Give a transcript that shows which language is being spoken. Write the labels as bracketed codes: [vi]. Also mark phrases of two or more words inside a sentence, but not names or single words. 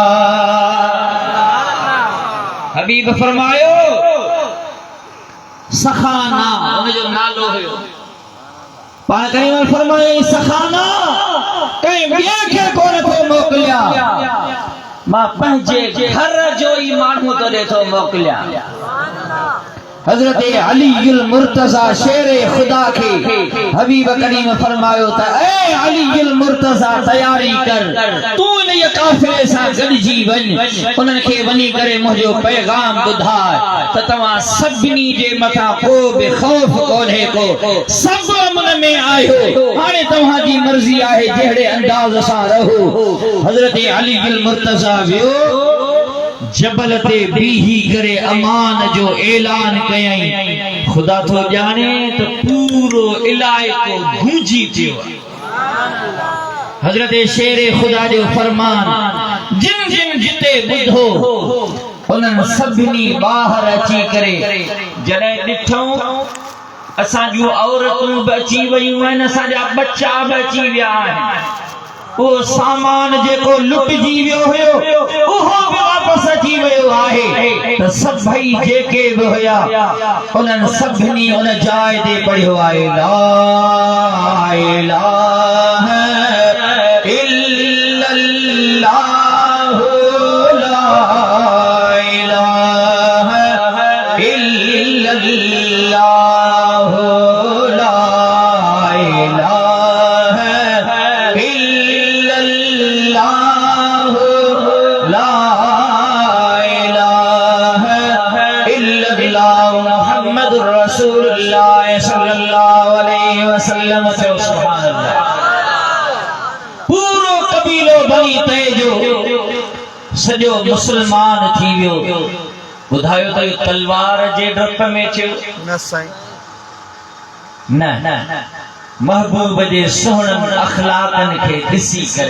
[sd] हबीब फरमायो सखाना उनजो नालो हुयो पाण करीम फरमाए सखाना कंहिं ॿिए खे कोन थो मोकिलिया मां पंहिंजे घर जो ई माण्हू तोॾे थो मोकिलिया। हज़रत अली मुर्तज़ा शेर खुदा के हबीब करीम फरमायो त ए अली मुर्तज़ा तैयारी कर तू इन काफिले सां गॾिजी वञ उन्हनि खे वञी करे मुंहिंजो पैगाम ॿुधाए त तव्हां सभिनी जे मथां को बि ख़ौफ़ कोन्हे को सभु अमन में आहियो हाणे तव्हांजी मर्ज़ी आहे जहिड़े अंदाज़ सां रहो। हज़रत अली मुर्तज़ा वियो जबल ते बीही करे अमान जो ऐलान कयई खुदा तो जाने तो पूरो इलाइक़ो गूंजी पियो। हज़रत शेर खुदा जो फरमान जिन जिन जिते ॿुधो उन्हनि सभिनी ॿाहिरि अची करे जॾहिं ॾिठो असां जूं औरतूं बि अची वयूं आहिनि असांजा बच्चा बि अची विया आहिनि वो सामान जेको लुटजी वियो हुयो उहो बि वापसि अची वियो आहे त सभई जेके बि हुया उन्हनि सभिनी उन जाइ ते पढ़ियो आहे ला [ar] إلٰه إلا الله لا إله إلا الله لا محمد رسول الله صلى الله عليه وسلم. سبحان الله. [sd] पूरो कबीलो बनी तय जो सॼो मुस्लमान थी वियो। ॿुधायो त तलवार जे डप में थियो न साईं न महबूब जे सुहिणनि अखलाकनि खे ॾिसी करे